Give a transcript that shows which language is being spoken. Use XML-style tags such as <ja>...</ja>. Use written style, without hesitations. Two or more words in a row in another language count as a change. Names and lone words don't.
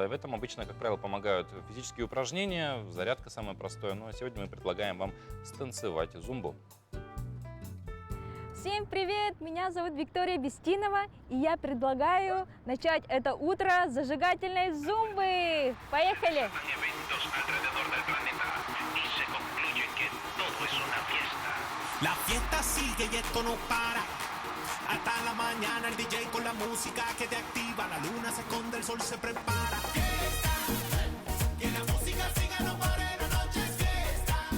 <ru>В этом обычно, как правило, помогают физические упражнения, зарядка самое простое. Ну а сегодня мы предлагаем вам станцевать зумбу. Всем привет! Меня зовут Виктория Бестинова, и я предлагаю начать это утро с зажигательной зумбы. Поехали!</ru> <es>La fiesta sigue y esto no para. Hasta la mañana el DJ con la música que te activa. La luna se esconde, el sol se prepara. Fiesta, que la música siga, no pare, la noche es fiesta.</es>